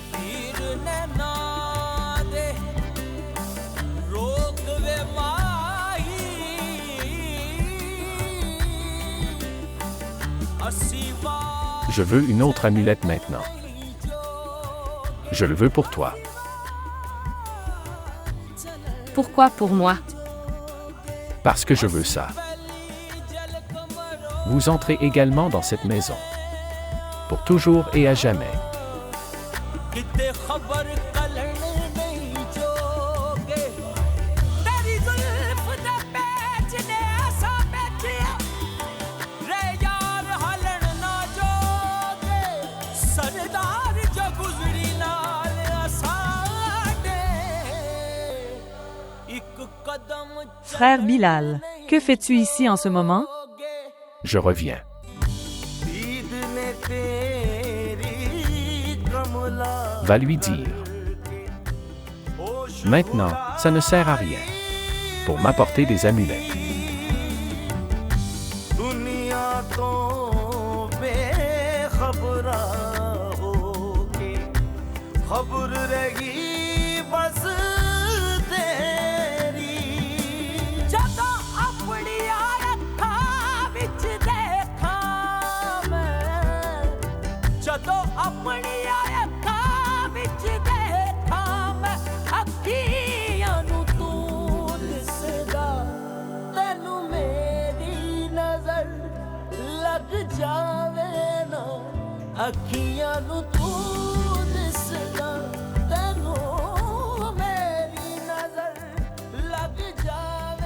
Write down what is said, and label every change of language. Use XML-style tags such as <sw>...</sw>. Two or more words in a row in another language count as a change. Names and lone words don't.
<fr>Je veux une autre amulette maintenant. Je le veux pour toi. Pourquoi pour moi? Parce que je veux ça. Vous entrez également dans cette maison. Pour toujours et à jamais.</fr> <pa>ਕਿਤੇ ਖ਼ਬਰ ਕਲਣ ਨਹੀਂ ਜੋਗੇ ਤੇਰੀ ਜ਼ੁਲਫ਼ ਦੇ ਪੈਚ ਨੇ ਐਸਾ ਬੈਠਿਆ ਰੇ ਯਾਰ ਹਲਨ ਨਾ ਜੋਗੇ ਸਰਦਾਰ ਜੋ ਗੁਜ਼ਰੀ ਨਾਲ ਅਸਾਡੇ ਇਕ ਕਦਮ</pa> <fr>Frère Bilal, que fais-tu ici en ce moment? Je reviens.</fr> <pa>ਦੀਦ ਨੇ ਤੇਰੀ ਕਮਲਾ</pa> <fr>Va lui dire. Maintenant, ça ne sert à rien. Pour m'apporter des amulettes.</fr> <pa>ਦੁਨੀਆ ਤੋਂ ਬੇਖ਼ਬਰਾ ਹੋਕੇ ਖ਼ਬਰ ਰਹੀ ਬਸ ਤੇਰੀ ਜਦੋਂ ਅਪਣੀ ਅੱਖਾਂ ਵਿੱਚ ਦੇਖਾ ਮੈਂ ਜਦੋਂ ਅਪਣੀ ਅੱਖਾਂ ਵਿੱਚ ਦੇਖਾ ਮੈਂ ਅੱਖੀਆਂ ਨੂੰ ਤੂੰ ਦਿਸਦਾ ਤੈਨੂੰ ਮੇਰੀ ਨਜ਼ਰ ਲੱਗ ਜਾਵੇ ਨਾ ਅੱਖੀਆਂ ਨੂੰ ਤੂੰ ਦਿਸਦਾ ਤੈਨੂੰ ਮੇਰੀ ਨਜ਼ਰ ਲੱਗ ਜਾਵੇ</pa>